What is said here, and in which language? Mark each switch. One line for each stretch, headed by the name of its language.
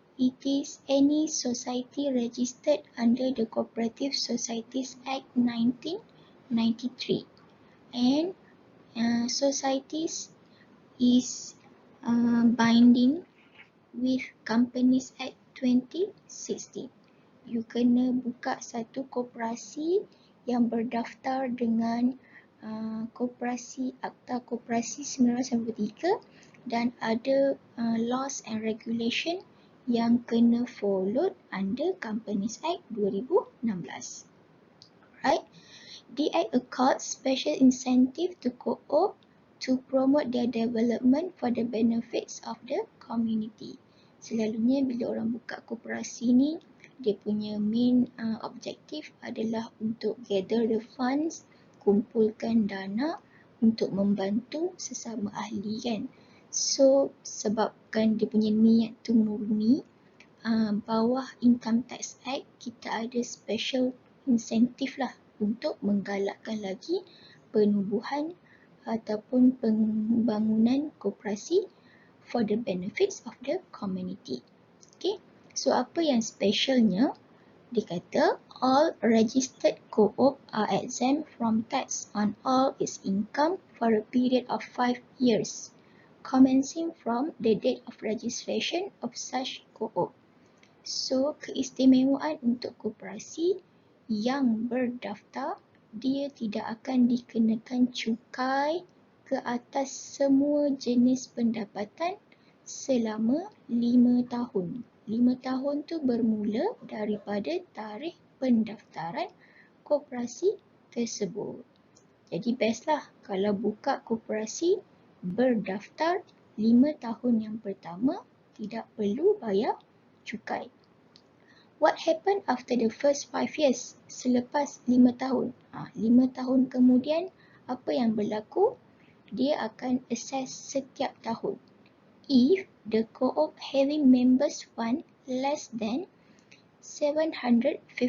English: It is any society registered under the Cooperative Societies Act 1993, and societies is binding with Companies Act 2016.
Malay: You kena buka satu koperasi yang berdaftar dengan koperasi Akta Koperasi 1993 dan ada
English: laws and regulation
Malay: yang kena
English: followed under
Malay: Companies Act 2016.
English: Right? The Act accords special incentive to co-op to promote their development for the benefits of the community.
Malay: Selalunya bila orang buka koperasi ni, dia punya main objektif adalah untuk
English: gather the funds,
Malay: kumpulkan dana untuk membantu sesama ahli kan. So sebabkan dia punya niat tu murni, bawah Income Tax Act kita ada special insentif lah untuk menggalakkan lagi penubuhan ataupun pembangunan koperasi
English: for the benefits of the community.
Malay: Okay, so apa yang specialnya? Dia kata
English: all registered co-op are exempt from tax on all its income for a period of 5 years, commencing from the date of registration of such co-op.
Malay: So keistimewaan untuk koperasi yang berdaftar, dia tidak akan dikenakan cukai ke atas semua jenis pendapatan selama 5 tahun. 5 tahun tu bermula daripada tarikh pendaftaran koperasi tersebut. Jadi best lah kalau buka koperasi berdaftar 5 tahun yang pertama tidak perlu bayar cukai.
English: What happened after the first 5 years?
Malay: Selepas 5 tahun. 5 tahun kemudian, apa yang berlaku? Dia akan
English: assess
Malay: setiap tahun.
English: If the co-op having members fund less than 750